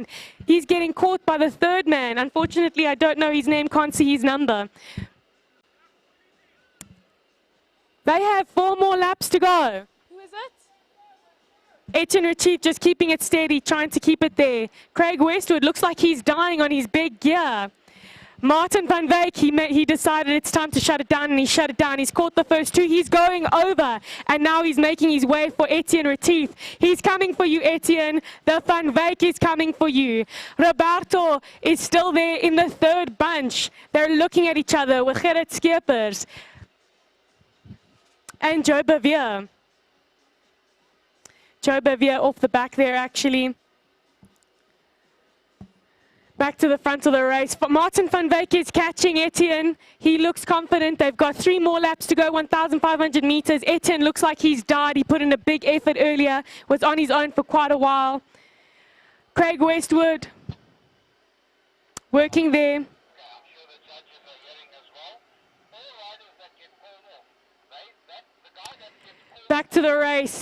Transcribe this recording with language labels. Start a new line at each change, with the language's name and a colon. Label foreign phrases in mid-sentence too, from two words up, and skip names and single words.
English: He's getting caught by the third man. Unfortunately, I don't know his name, can't see his number. They have 4 more laps to go. Who is it? Etienne Retrieve just keeping it steady, trying to keep it there. Craig Westwood looks like he's dying on his big gear. Martin van Wyk, he decided it's time to shut it down, and he shut it down. He's caught the first 2. He's going over, and now he's making his way for Etienne Retrieve. He's coming for you, Etienne. The van Wyk is coming for you. Roberto is still there in the third bunch. They're looking at each other with Gerrit Skeepers and Joe Bevier. Joe Bevier off the back there, actually. Back to the front of the race. Martin van Wyk is catching Etienne. He looks confident. They've got 3 more laps to go, 1,500 meters. Etienne looks like he's died. He put in a big effort earlier, was on his own for quite a while. Craig Westwood working there. Back to the race.